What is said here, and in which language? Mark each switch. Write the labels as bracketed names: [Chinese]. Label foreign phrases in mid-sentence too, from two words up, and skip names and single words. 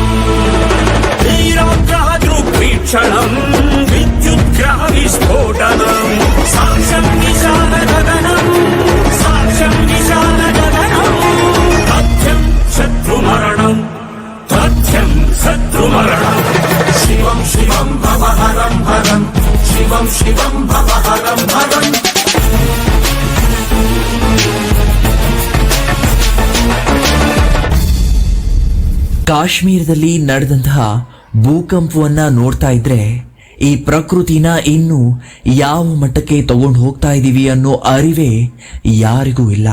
[Sanskrit] వీరాగ్రహ దృగ్వీక్షణం విద్యుద్గ్రహ విస్ఫోటనం సాక్ష్యం విశాల గగనం సాక్ష్యం విశాల గగనం తథ్యం శత్రుమరణం తథ్యం శత్రుమరణం శివం శివం భవహరం హరం శివం శివం భవహరం హరం [Kannada] ಕಾಶ್ಮೀರದಲ್ಲಿ ನಡೆದಂತಹ ಭೂಕಂಪವನ್ನ ನೋಡ್ತಾ ಇದ್ರೆ ಈ ಪ್ರಕೃತಿನ ಇನ್ನು ಯಾವ ಮಟ್ಟಕ್ಕೆ ತಗೊಂಡು ಹೋಗ್ತಾ ಇದ್ದೀವಿ ಅನ್ನೋ ಅರಿವೇ ಯಾರಿಗೂ ಇಲ್ಲ.